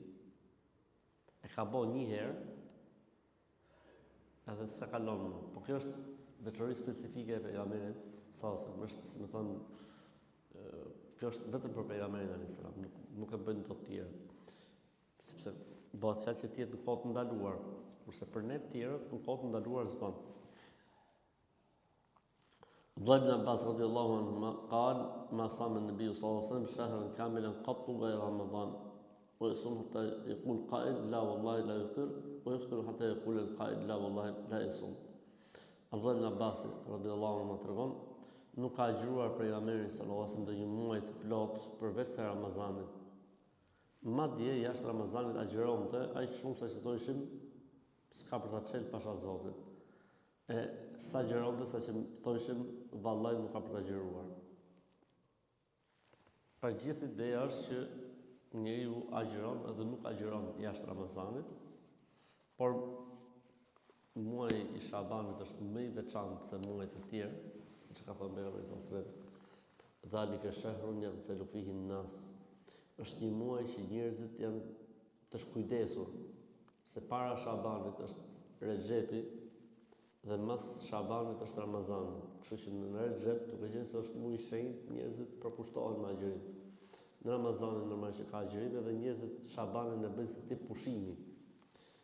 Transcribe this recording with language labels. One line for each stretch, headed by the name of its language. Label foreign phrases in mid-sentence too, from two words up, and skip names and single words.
Albanian: E ka bo një herë, edhe s'e kalon më. Po kjo është veçori specifike e pejgamberit sa është, si më thonë, kjo është vetëm për pejgamberin
Arabic: عليه السلام,
Albanian: nuk e bëjnë të tjerë. Sepse bëhet fjalë që tjetë në kohë të ndaluar, kurse për ne të tjerët në kohë të ndaluar s'bën.
Arabic: عبد الله بن عباس رضي الله عنهما قال ما صام النبي صلى الله عليه وسلم شهرا كاملا قط غير رمضان ويصوم حتى يقول قائل لا والله لا يفطر ويفطر حتى يقول القائل لا والله لا يصوم. عبد الله بن عباس رضي الله عنهما
Albanian: tregon nuk ka agjëruar pejgamberi
Arabic: صلى الله عليه وسلم
Albanian: një muaj të plot përveç se Ramazanit. Madje jashtë Ramazanit agjëronte aq shumë sa që thoshim s'ka për ta çel pasha Zotit. E sa gjëronte sa që thoshim vallaj nuk ka për ta gjëruar. Pra gjithë ideja është që njeriu agjëron edhe nuk agjëron jashtë Ramazanit, por muaji i Shabanit është më i veçantë se muajt e tjerë, siç ka thënë pejgamberi
Arabic: صلى الله عليه وسلم. ذلك شهر يغفل فيه الناس.
Albanian: Është një muaj që njerëzit janë të shkujdesur, se para Shabanit është Rexhepi dhe mas Shabanit është Ramazani. Kështu që në Rexhep, duke qenë se është muaj i shenjtë, njerëzit përkushtohen me agjërim. Në Ramazanin normal që ka agjërim, edhe njerëzit Shabanin e bëjnë si tip pushimi.